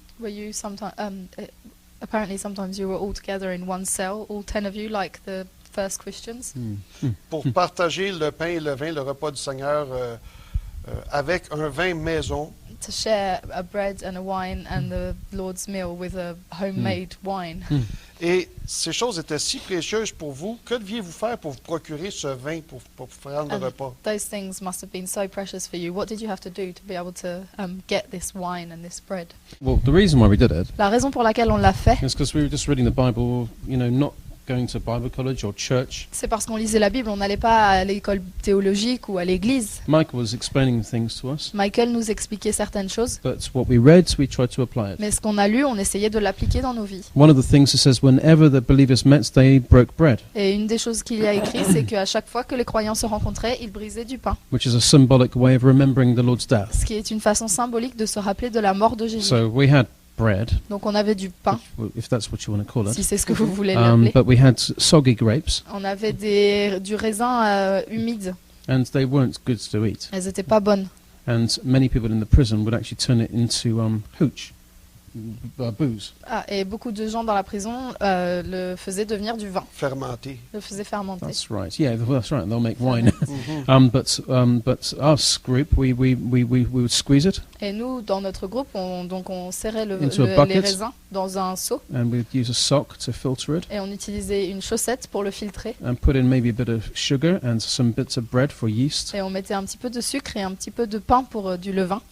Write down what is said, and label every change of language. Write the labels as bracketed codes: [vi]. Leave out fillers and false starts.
[en] Were you sometimes, apparently sometimes you were all together in one cell, all 10 of you, like the first Christians, [fr] pour partager le pain et le vin, le repas du Seigneur, avec un vin maison. [en] to share a bread and a wine and the Lord's meal with a homemade wine. [fr] Et ces choses étaient si précieuses pour vous. Que deviez-vous faire pour vous procurer ce vin pour faire le [en] And [fr] repas? [en] those things must have been so precious for you. What did you have to do to be able to get this wine and this bread? Well, the reason why we did it [fr] La raison pour laquelle on l'a fait, [en] is because we were just reading the Bible, not going to Bible college or church. [fr] c'est parce qu'on lisait la Bible. On n'allait pas à l'école théologique ou à l'église. [en] Michael was explaining things to us, [fr] Michael nous expliquait certaines choses, [en] but what we read, we tried to apply it. [fr] mais ce qu'on a lu, on essayait de l'appliquer dans nos vies. [en] One of the things it says, whenever the believers met, they broke bread, [fr] Et une des choses qu'il y a écrit, c'est qu'à chaque fois que les croyants se rencontraient, ils brisaient du pain, [en] which is a symbolic way of remembering the Lord's death. [fr] ce qui est une façon symbolique de se rappeler de la mort de Jésus. [en] So we had bread, [fr] Donc on avait du pain, [en] if that's what you want to call [fr] si [en] it, [fr] c'est ce que vous voulez l'appeler. [en] but we had soggy grapes, [fr] On avait du raisin humide. [en] and they weren't good to eat. [fr] Elles n'étaient pas bonnes. [en] And many people in the prison would actually turn it into hooch, booze. [fr] Ah, et beaucoup de gens dans la prison le faisaient devenir du vin, Fermenté. le faisaient fermenter. [en] That's right. Yeah, that's right. They'll make wine. But us group, we would squeeze it, [fr] Et nous, dans notre groupe, on serrait [en] Into a [fr] les [en] bucket. [fr] raisins dans un seau [en] and we'd use a sock to filter it, [fr] et on utilisait une chaussette pour le filtrer. [en] and put in maybe a bit of sugar and some bits of bread for yeast. [fr] Et on mettait un petit peu de sucre et un petit peu de pain pour du levain.